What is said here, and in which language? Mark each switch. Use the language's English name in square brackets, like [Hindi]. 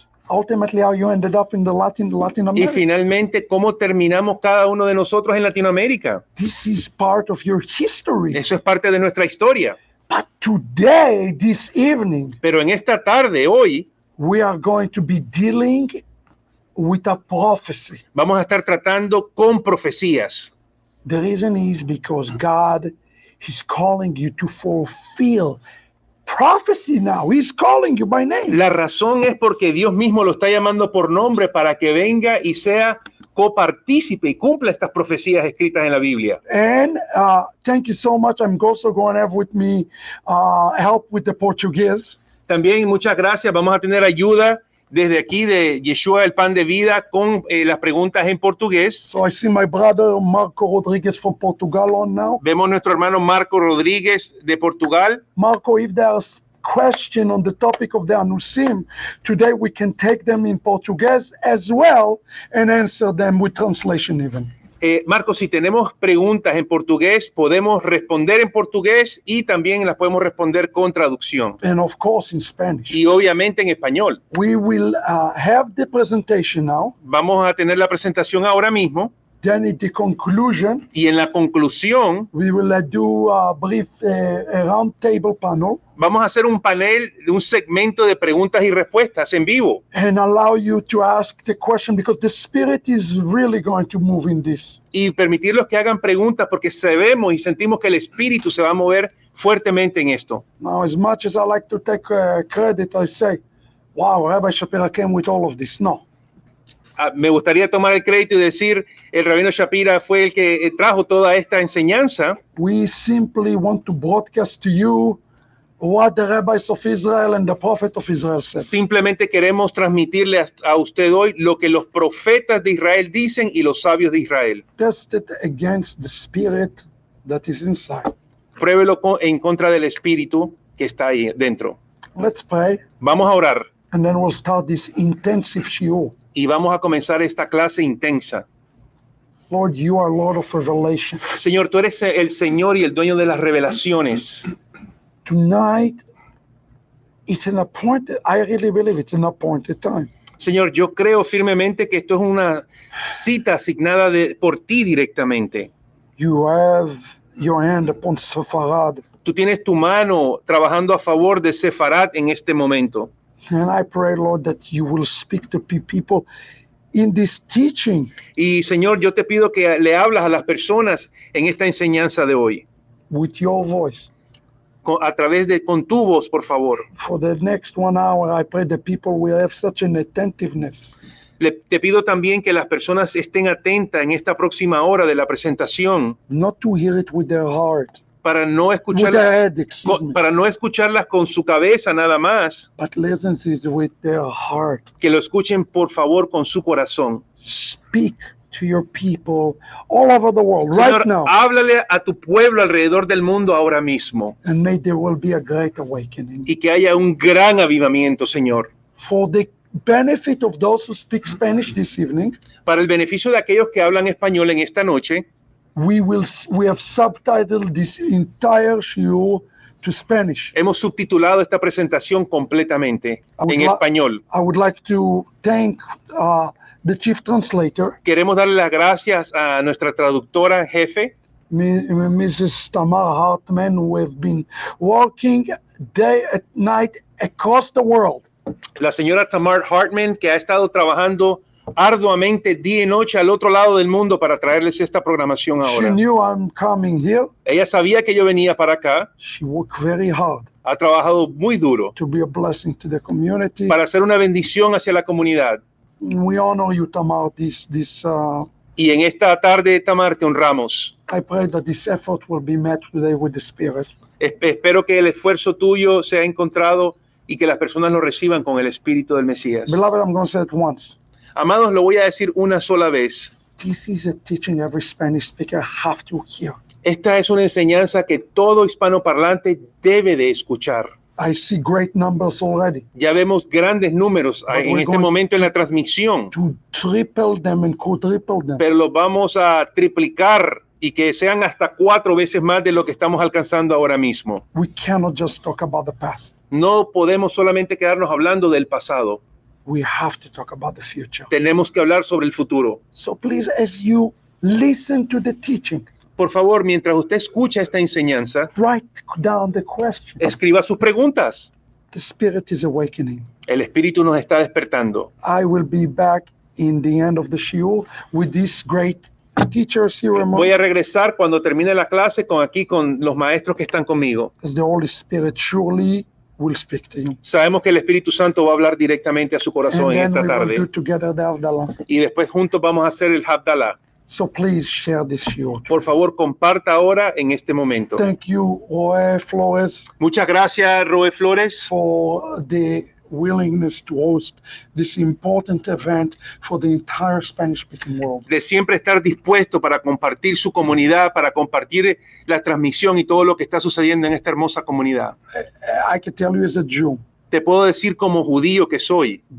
[English] Ultimately, how you ended up in the Latin America. [Spanish] Y finalmente, cómo terminamos cada uno de nosotros en Latinoamérica. [English] This is part of your history. [Spanish] Eso es parte de nuestra historia. [English] But today, this evening, [Spanish] pero en esta tarde, hoy, [English] we are going to be dealing with a prophecy. [Spanish] Vamos a estar tratando con profecías. [English] The reason is because God is calling you to fulfill prophecy now. He's calling you by name. [Spanish] La razón es porque Dios mismo lo está llamando por nombre para que venga y sea copartícipe y cumpla estas profecías escritas en la Biblia. [English] And thank you so much. I'm also going to have with me help with the Portuguese. [Spanish] También muchas gracias. Vamos a tener ayuda desde aquí de Yeshua, el pan de vida, con las preguntas en portugués. [English] So I see my brother Marco Rodriguez from Portugal on now. [Spanish] Vemos nuestro hermano Marco Rodríguez de Portugal. [English] Marco, if there's question on the topic of the Anusim, today we can take them in Portuguese as well and answer them with translation even. [Spanish] Marcos, si tenemos preguntas en portugués, podemos responder en portugués y también las podemos responder con traducción. [English] And of course in Spanish. [Spanish] Y obviamente en español. [English] We will have the presentation now. [Spanish] Vamos a tener la presentación ahora mismo. [English] Then at the conclusion, [Spanish] Y en la conclusión, [English] we will do a brief roundtable panel [Spanish] vamos a hacer un panel, un segmento de preguntas y respuestas en vivo. [English] and allow you to ask the question because the Spirit is really going to move in this. [Spanish] Y permitirlos que hagan preguntas porque sabemos y sentimos que el Espíritu se va a mover fuertemente en esto. [English] Now, as much as I like to take credit, I say, wow, Rabbi Shapira came with all of this. No. [Spanish] Me gustaría tomar el crédito y decir, el Rabino Shapira fue el que trajo toda esta enseñanza. [English] We simply want to broadcast to you what the rabbis of Israel and the prophet of Israel said. [Spanish] Simplemente queremos transmitirle a usted hoy lo que los profetas de Israel dicen y los sabios de Israel. [English] Test it against the spirit that is inside. [Spanish] Pruébelo en contra del Espíritu que está ahí dentro. [English] Let's pray, [Spanish] Vamos a orar [English] and then we'll start this intensive shiur. [Spanish] y vamos a comenzar esta clase intensa. [English] Lord, you are Lord of revelation. [Spanish] Señor, tú eres el Señor y el dueño de las revelaciones. [English] Tonight, it's an appointed, I really believe it's an appointed time. [Spanish] Señor, yo creo firmemente que esto es una cita asignada por ti directamente. [English] You have your hand upon Sepharad, [Spanish] Tú tienes tu mano trabajando a favor de Sefarat en este momento. [English] and I pray, Lord, that you will speak to people in this teaching [Spanish] Y Señor, yo te pido que le hablas a las personas en esta enseñanza de hoy, [English] with your voice. [Spanish] a través de con tu voz, por favor. [English] For the next 1 hour, I pray that people will have such an attentiveness [Spanish] Te pido también que las personas estén atentas en esta próxima hora de la presentación [English] not to hear it with their heart, [Spanish] para no [English] with their [Spanish] escucharlas, [English] head, excuse me, [Spanish] para no escucharlas con su cabeza nada más, [English] but listen to it with their heart. [Spanish] que lo escuchen por favor con su corazón. [English] Speak to your people all over the world [Spanish] Señor, [English] right now, [Spanish] háblale a tu pueblo alrededor del mundo ahora mismo [English] and may there will be a great awakening. [Spanish] y que haya un gran avivamiento, Señor. [English] For the benefit of those who speak Spanish this evening, [Spanish] Para el beneficio de aquellos que hablan español en esta noche, [English] we have subtitled this entire shiur to Spanish. [Spanish] hemos subtitulado esta presentación completamente en español. [English] I would like to thank the chief translator, [Spanish] Queremos darle las gracias a nuestra traductora jefe, [English] Mrs. Tamar Hartman, who have been working day and night across the world. [Spanish] la señora Tamar Hartman, que ha estado trabajando arduamente día y noche al otro lado del mundo para traerles esta programación [English] She [Spanish] ahora. [English] knew I'm coming here. [Spanish] Ella sabía que yo venía para acá, [English] She worked very hard [Spanish] ha trabajado muy duro [English] to be a blessing to the community. [Spanish] para hacer una bendición hacia la comunidad. [English] We honor you, Tamar. [Spanish] Y en esta tarde, Tamar, te honramos. [English] I pray that this effort will be met today with the Spirit. [Spanish] Espero que el esfuerzo tuyo sea encontrado y que las personas lo reciban con el Espíritu del Mesías. [English] Beloved, I'm going to say it once. [Spanish] Amados, lo voy a decir una sola vez. [English] This is a teaching every Spanish speaker have to hear. [Spanish] Esta es una enseñanza que todo hispanoparlante debe de escuchar. [English] I see great numbers already. [Spanish] Ya vemos grandes números en este momento en la transmisión, [English] To triple them and quadruple them. [Spanish] pero los vamos a triplicar y que sean hasta 4 veces más de lo que estamos alcanzando ahora mismo. [English] We cannot just talk about the past. [Spanish] No podemos solamente quedarnos hablando del pasado. [English] We have to talk about the future. [Spanish] Tenemos que hablar sobre el futuro. [English] So please, as you listen to the teaching, [Spanish] Por favor, mientras usted escucha esta enseñanza, [English] write down the question. [Spanish] escriba sus preguntas. [English] The Spirit is awakening. [Spanish] El Espíritu nos está despertando. [English] I will be back in the end of the shiur with this great teacher ceremony, [Spanish] Voy a regresar cuando termine la clase con los maestros que están conmigo. [English] as the Holy Spirit surely will speak to you. [Spanish] Sabemos que el Espíritu Santo va a hablar directamente a su corazón en [English] And then [Spanish] esta [English] we will do [Spanish] tarde. [English] together the Havdalah. [Spanish] Y después juntos vamos a hacer el Havdalah. [English] So please share this shiur. [Spanish] Por favor, comparta ahora en este momento. [English] Thank you, Roe Flores, [Spanish] Muchas gracias, Roe Flores, [English] for the willingness to host this important event for the entire Spanish-speaking world. [Spanish] de siempre estar dispuesto para compartir su comunidad, para compartir la transmisión y todo lo que está sucediendo en esta hermosa comunidad. [English] I can tell you as a Jew, [Spanish] Te puedo decir como judío que soy,